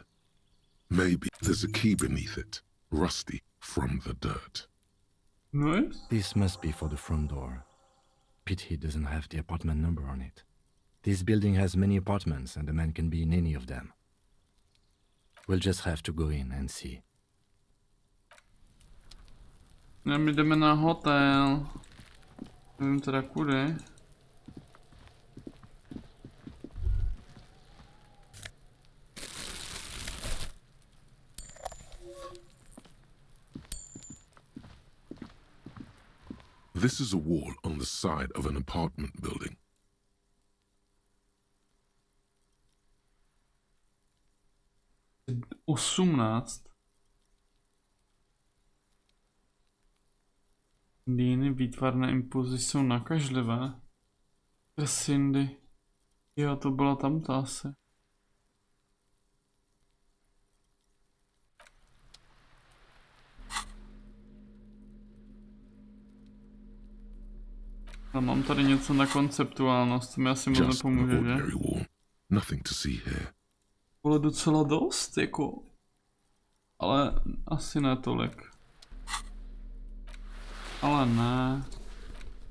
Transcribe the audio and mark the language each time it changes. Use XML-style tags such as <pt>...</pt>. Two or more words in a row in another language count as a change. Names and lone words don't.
<en>Maybe there's a key beneath it, rusty from the dirt. Nice. This must be for the front door. Pity doesn't have the apartment number on it. This building has many apartments and the man can be in any of them. We'll just have to go in and see.</en> <cs>Ne, my jdeme na hotel. Nevím teda kudy.</cs> <en>This is a wall on the side of an apartment building.</en> <cs>Dýny výtvarné impulzy jsou nakažlivé. Cindy. Jo, to byla tamto asi. A mám tady něco na konceptuálnost, to mi asi moc nepomůže, že?</cs> <en>Nothing to see here.</en> <cs>Ale docela dost, jako. Ale asi ne tolik. Ale ne.</cs>